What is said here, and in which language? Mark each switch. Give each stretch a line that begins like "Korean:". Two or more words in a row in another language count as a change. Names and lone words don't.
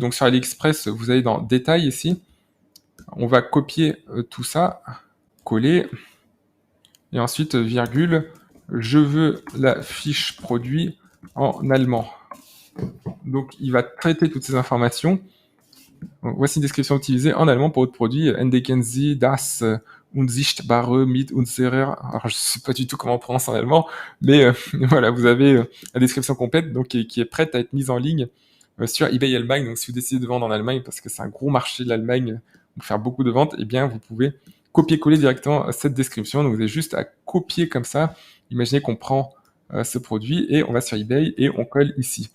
French: Donc sur AliExpress, vous allez dans détail ici. On va copier tout ça, coller, et ensuite virgule. Je veux la fiche produit en allemand. Donc, il va traiter toutes ces informations. Donc, voici une description utilisée en allemand pour votre produit.
German: Entdecken Sie das unsichtbare mit unserer...
French: Alors, je ne sais pas du tout comment on prononce en allemand, mais voilà, vous avez la description complète donc, qui est prête à être mise en ligne sur eBay Allemagne. Donc, si vous décidez de vendre en Allemagne, parce que c'est un gros marché de l'Allemagne, pour faire beaucoup de ventes, eh bien, vous pouvez copier-coller directement cette description. Donc, vous avez juste à copier comme ça. Imaginez qu'on prend ce produit et on va sur eBay et on colle ici.